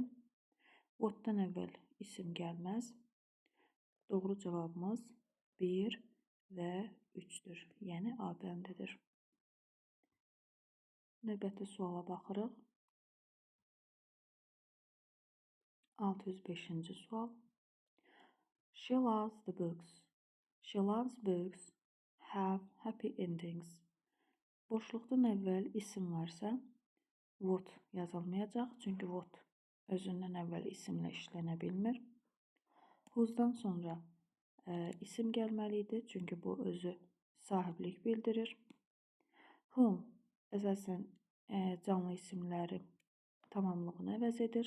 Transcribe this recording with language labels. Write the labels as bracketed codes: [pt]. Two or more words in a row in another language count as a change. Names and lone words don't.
[az] What'dan əvvəl isim gəlməz. Doğru cavabımız 1 və 3-dür. Yəni A bəndidir. Növbəti suala baxırıq. 605-ci sual. [en] She loves the books. She loves books have happy endings. [az] Boşluqdan əvvəl isim varsa what yazılmayacaq. Çünki what özündən əvvəl isimlə işlənə bilmir. Who'dan sonra isim gəlməli idi. Çünki bu özü sahiblik bildirir. Whom əsasən canlı isimləri tamamlığını əvəz edir.